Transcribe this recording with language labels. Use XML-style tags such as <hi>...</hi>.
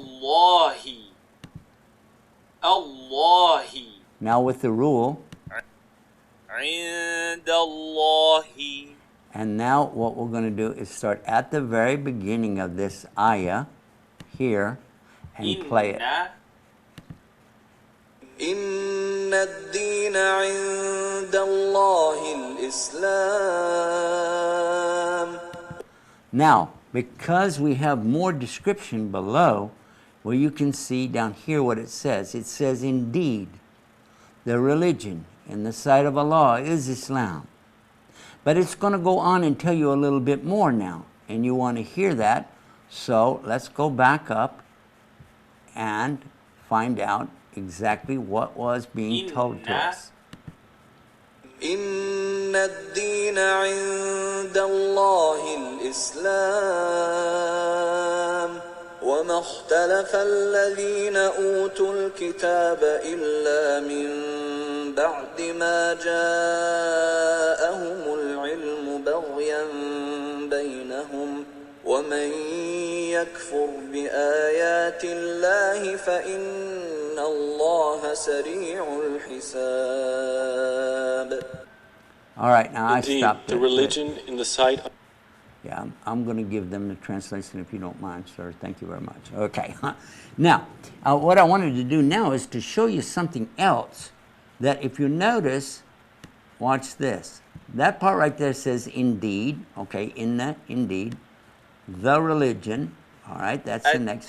<ar>الله الله</ar> <en>now with the rule.</en> <ar>عند الله.</ar> <en>And now what we're going to do is start at the very beginning of this ayah here and play it.</en> <ar>إن الدين عند الله الإسلام.</ar> <en>Now, because we have more description below, where you can see down here what it says. It says, indeed, the religion in the sight of Allah is Islam. But it's going to go on and tell you a little bit more now. And you want to hear that. So let's go back up and find out exactly what was being told to us.</en> <ar>إن الدين عند الله الإسلام وما اختلف الذين أوتوا الكتاب إلا من بعد ما جاءهم العلم بغيا بينهم ومن يكفر بآيات الله فإن الله سريع الحساب.</ar> <en>All right, now Indeed, I stopped the religion in the sight of... Yeah, I'm going to give them the translation if you don't mind, sir. Thank you very much. Okay. Now, what I wanted to do now is to show you something else that if you notice, watch this. That part right there says indeed, okay, inna, indeed, the religion, all right, that's the next.</en>